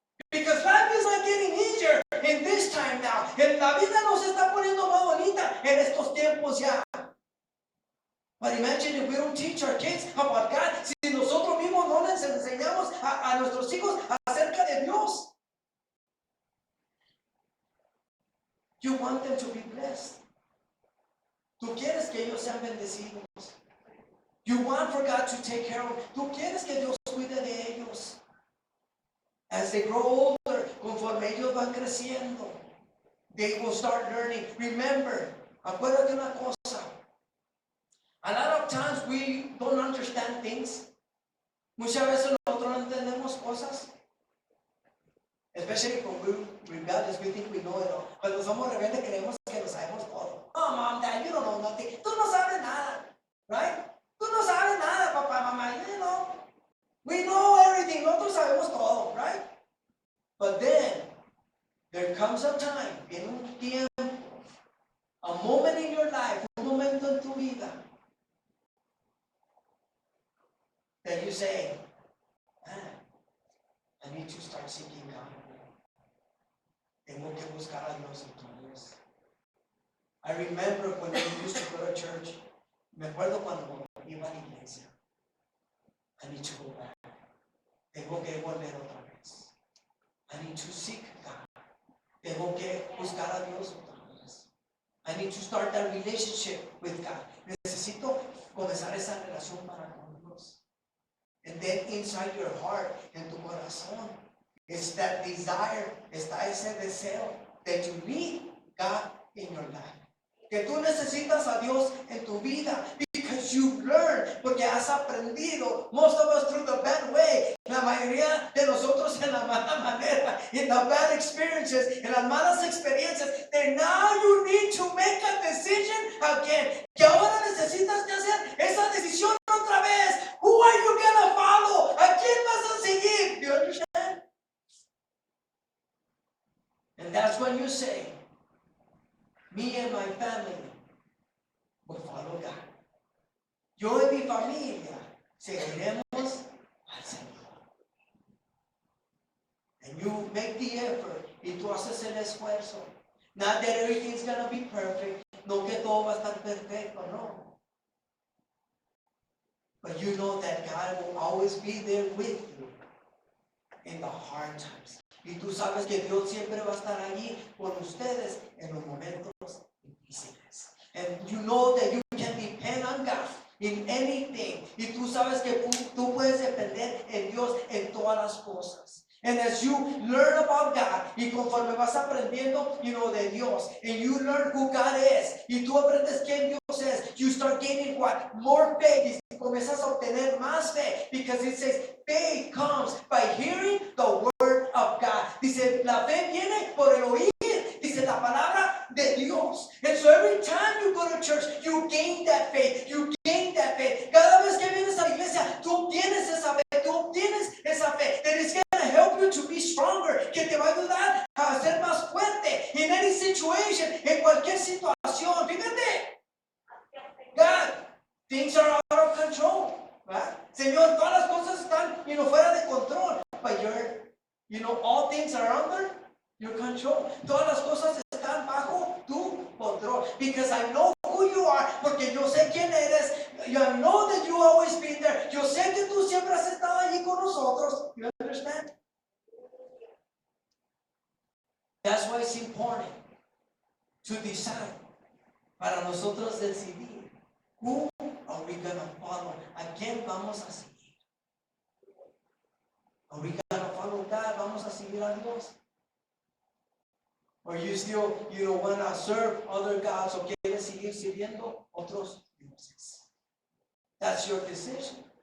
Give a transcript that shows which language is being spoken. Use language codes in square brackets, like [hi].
[en] Because life is not getting easier in this time now. [es] La vida no se está poniendo más bonita en estos tiempos ya. [en] But imagine if we don't teach our kids about God, [es] si nosotros mismos no les enseñamos a nuestros hijos acerca de Dios. [en] You want them to be blessed. [es] Tú quieres que ellos sean bendecidos. [en] You want for God to take care of them. [es] Tú quieres que Dios cuide de ellos. [en] As they grow older, [es] conforme ellos van creciendo, [en] they will start learning. [es] Remember, acuérdate una cosa. [en] A lot of times we don't understand things. [es] Muchas veces nosotros no entendemos cosas. [en] Especially when we're rebellious, we think we know it all. [es] Cuando somos rebeldes creemos que lo sabemos todo. [en] Oh, mom, dad, you don't know nothing. [es] Tú no sabes nada, right? Tú no sabes nada, papá, mamá. [en] We know everything. [es] Nosotros sabemos todo, [en] right? But then there comes a time, [es] en un tiempo, [en] a moment in your life, [es] un momento en tu vida, [en] that you say, man, I need to start seeking God. [es] Tengo que buscar a Dios otra vez. [en] I remember when we used to go to church. [es] Me acuerdo cuando iba a la iglesia. [en] I need to go back. [es] Tengo que volver otra vez. [en] I need to seek God. [es] Tengo que buscar a Dios otra vez. [en] I need to start that relationship with God. [es] Necesito comenzar esa relación para con Dios. [en] And then inside your heart, [es] en tu corazón, [en] it's that desire, [es] está ese deseo [en] that you need God in your life. [es] Que tú necesitas a Dios en tu vida, [en] because you've learned, [es] porque has aprendido, [en] most of us through the bad way, [es] la mayoría de nosotros en la mala manera, [en] in the bad experiences, [es] en las malas experiencias, [en] that now you need to make a decision again, [es] que ahora necesitas que hacer esa decisión otra vez. [en] Who are you gonna follow? [es] ¿A quién vas a seguir? [en] Do you understand? And that's when you say, me and my family will follow God. [es] Yo y mi familia seguiremos al Señor. [en] And you make the effort, [es] y tú haces el esfuerzo. [en] Not that everything's going to be perfect. [es] No que todo va a estar perfecto, no. [en] But you know that God will always be there with you in the hard times. [es] Y tú sabes que Dios siempre va a estar allí con ustedes en los momentos difíciles. [en] And you know that you can depend on God in anything. [es] Y tú sabes que tú puedes depender en Dios en todas las cosas. [en] And as you learn about God, [es] y conforme vas aprendiendo, de Dios, [en] and you learn who God is, [es] y tú aprendes quién Dios es, [en] you start gaining what? More faith. [es] Y comienzas a obtener más fe, [en] because it says faith comes by hearing the word of God. [es] Dice, la fe viene por el oír, dice la palabra de Dios. [en] And so every time you go to church, you gain that faith, you gain that faith. [es] Cada vez que vienes a la iglesia, tú obtienes esa fe, [en] that is going to help you to be stronger, [es] que te va a ayudar a ser más fuerte [en] in any situation, [es] en cualquier situación. [en] Fíjate, God, things are out of control, ¿verdad? [es] Señor, todas las cosas están, fuera de control, [en] but all things are under your control. [es] Todas las cosas están bajo tu control, [en] because I know who you are, [es] porque yo sé quién eres. [en] I know that you always been there. [es] Yo sé que tú siempre has estado allí con nosotros. [en] You understand? That's why it's important to decide, [es] para nosotros decidir, [en] who are we going to follow? [es] ¿A quién vamos a seguir? [en] Are we going to follow God? [es] ¿Vamos a seguir a Dios? [en] Or you still, want to serve other gods, [es] o quieres seguir sirviendo otros dioses? [en] That's your decision.